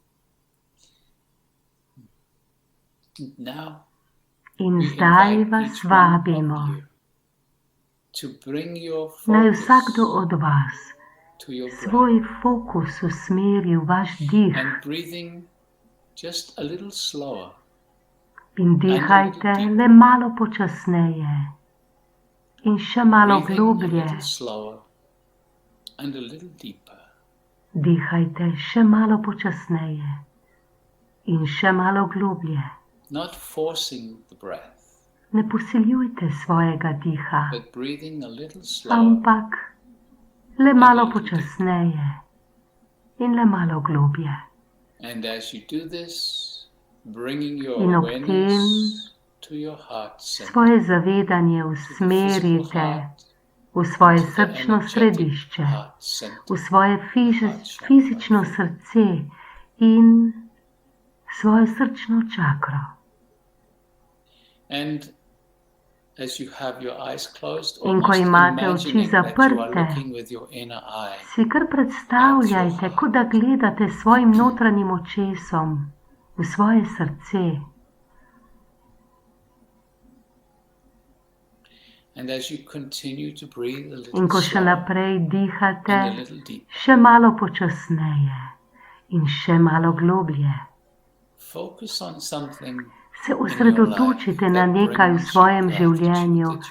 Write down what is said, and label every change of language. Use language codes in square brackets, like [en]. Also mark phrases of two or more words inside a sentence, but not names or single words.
[sl] In zdaj vas vabimo, naj vsakdo od vas svoj fokus usmeri v vaš dih in dihajte le malo počasneje in še malo globlje. Dihajte še malo počasneje in še malo globlje. [en] Not forcing the breath, [sl] ne posiljujte svojega diha, [en] but breathing a little slower. [sl] Ampak le malo počasneje in le malo globlje. [en] And as you do this, bringing your [sl] in ob tem [en] awareness to your heart center, [sl] svoje zavedanje usmerite v svoje srčno središče, v svoje fizično srce in svojo srčno čakro. [en] And as you have your eyes closed, [sl] In ko imate oči zaprte, si kar predstavljajte, kot da gledate svojim notranjim očesom v svoje srce. In ko še naprej dihate, še malo počasneje in še malo globlje, se osredotočite na nekaj v svojem življenju,